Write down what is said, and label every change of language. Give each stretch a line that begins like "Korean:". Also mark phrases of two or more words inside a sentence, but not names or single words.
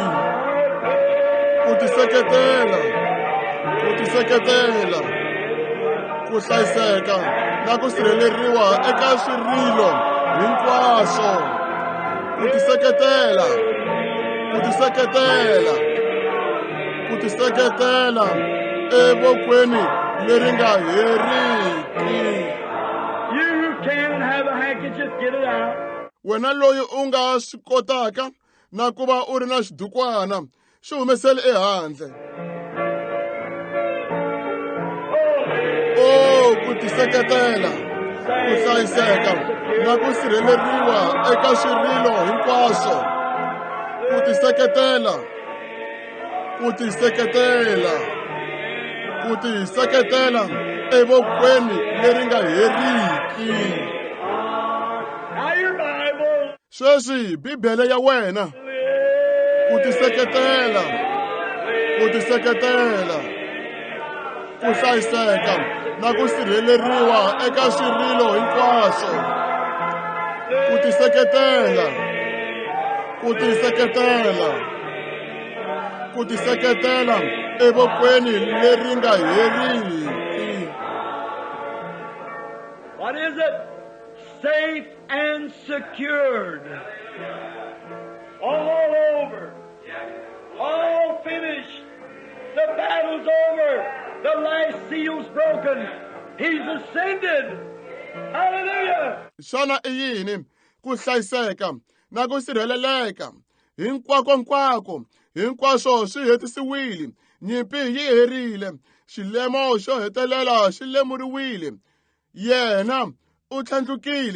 Tsonga: Ku tiseketela ku hlayiseka na ku sirheleriwa eka swirilo hinkwaswo ku tiseketela evokweni leri nga heriki.
English: You can have a handkerchief, get it out.
Tsonga: Wena loyi u nga swi kotaka na ku va u ri na xidukwana xi humeseli ehandle. Oh ku tiseketela ku hlayiseka na ku sirheleriwa eka swirilo hinkwaswo ku tiseketela evokweni leri nga heriki.
English: Now your Bible.
Tsonga: Sweswi Bibele ya wena ku tiseketela ku hlayiseka na ku sirheleriwa eka swirilo hinkwaswo ku tiseketela evokweni leri nga heriki.
English: What is it? Safe and secured. All over. All finished. The battle's over. The last seal's broken. He's ascended. Hallelujah.
Tsonga: Xana i yini ku hlayiseka na ku sirheleleka hinkwaswo swi hetisiwile nyimpi yi herile xilemo xo hetelela xi lemuriwile yena u tlhandlukile.